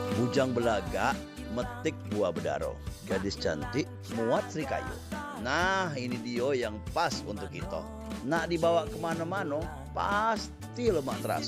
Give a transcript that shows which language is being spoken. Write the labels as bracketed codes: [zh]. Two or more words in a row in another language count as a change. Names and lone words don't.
[ms] Bujang belaga metik buah bedaro. Gadis cantik muat serikayu. Nah, ini dia yang pas untuk kita. Nak dibawa kemana-mana, pasti lemak terasa.